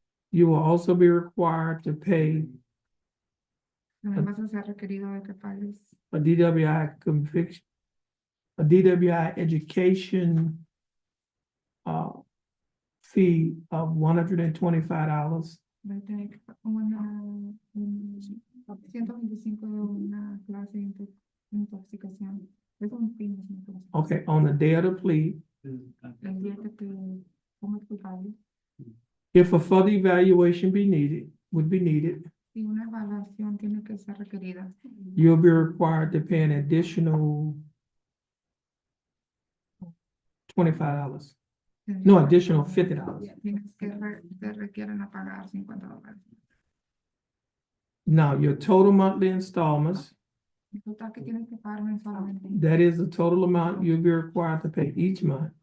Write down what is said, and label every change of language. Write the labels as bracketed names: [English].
[English] You will also be required to pay [Spanish] También vas a ser requerido de que pagues [English] a DWI conviction, a DWI education fee of $125, [Spanish] va a tener que pagar un 125 de una clase de intoxicación. Es un fin de intoxicación. [English] okay, on the day of the plea. [Spanish] El día que te pongas culpable, [English] If a further evaluation would be needed, [Spanish] si una evaluación tiene que ser requerida, [English] you'll be required to pay an additional $25. No, additional $50. [Spanish] tienes que te requieren a pagar $50. [English] Now, your total monthly installments, [Spanish] El total que tienes que pagar mensualmente, [English] that is the total amount you'll be required to pay each month,